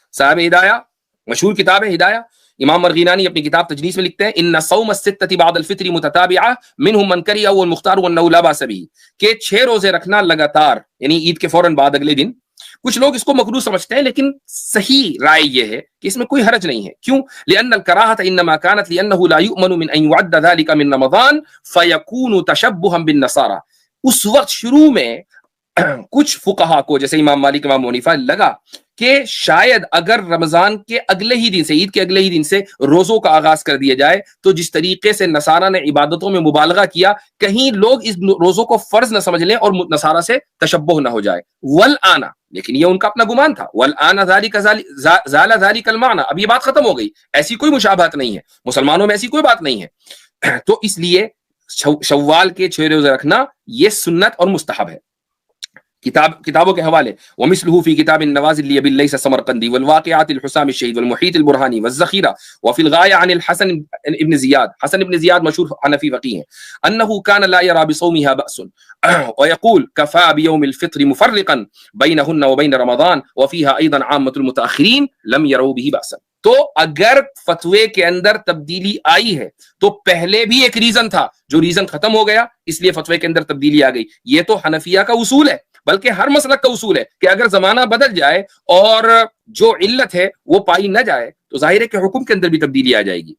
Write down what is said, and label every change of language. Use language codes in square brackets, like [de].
[ur] صاحب ہدایہ مشہور کتاب ہے ہدایہ، امام مرغینانی اپنی کتاب تجنیس میں لکھتے ہیں [ar] ان صوم الستۃ بعد الفطر متتابعہ منهم من کرہ والمختار وانه لا باس به، [ur] کہ 6 روزے رکھنا لگاتار یعنی عید کے فوراً بعد اگلے دن. کچھ لوگ اس کو مکروہ سمجھتے ہیں لیکن صحیح رائے یہ ہے کہ اس میں کوئی حرج نہیں ہے. کیوں؟ [ar] لأن الکراہۃ انما كانت لأنه لا يؤمن من ان يعد ذلك من رمضان فيكون تشبها بالنصارى. [ur] اس وقت شروع میں کچھ فقہا کو جیسے امام مالک امام حنیفہ لگا کہ شاید اگر رمضان کے اگلے ہی دن سے عید کے اگلے ہی دن سے روزوں کا آغاز کر دیا جائے تو جس طریقے سے نصارہ نے عبادتوں میں مبالغہ کیا کہیں لوگ اس روزوں کو فرض نہ سمجھ لیں اور نصارہ سے تشبہ نہ ہو جائے. [ar] والآن، [ur] لیکن یہ ان کا اپنا گمان تھا، [ar] والآن زال ذلك المعنى، [ur] اب یہ بات ختم ہو گئی، ایسی کوئی مشابہت نہیں ہے، مسلمانوں میں ایسی کوئی بات نہیں ہے. تو اس لیے شوال کے 6 روزے رکھنا یہ سنت اور مستحب ہے. کتابوں کے حوالے [ar] ومثله في كتاب النوازل لابي الليث السمرقندي والواقعات الحسام الشهيد والمحيط البرهاني والذخيرة وفي الغاية عن الحسن ابن زياد. حسن ابن زياد مشهور حنفي فقيه أنه كان لا يرى بصومها بأس ويقول كفى بيوم الفطر مفرقا بينهن وبين رمضان وفيها أيضا عامة المتأخرين لم يروا به بأسا. [ur] تو اگر فتوے کے اندر تبدیلی آئی ہے تو پہلے بھی ایک ریزن تھا جو ریزن ختم ہو گیا اس لیے فتوے کے اندر تبدیلی آ گئی. یہ تو حنفیہ کا اصول ہے، بلکہ ہر مسلک کا اصول ہے کہ اگر زمانہ بدل جائے اور جو علت ہے وہ پائی نہ جائے تو ظاہر ہے کہ حکم کے اندر بھی تبدیلی آ جائے گی.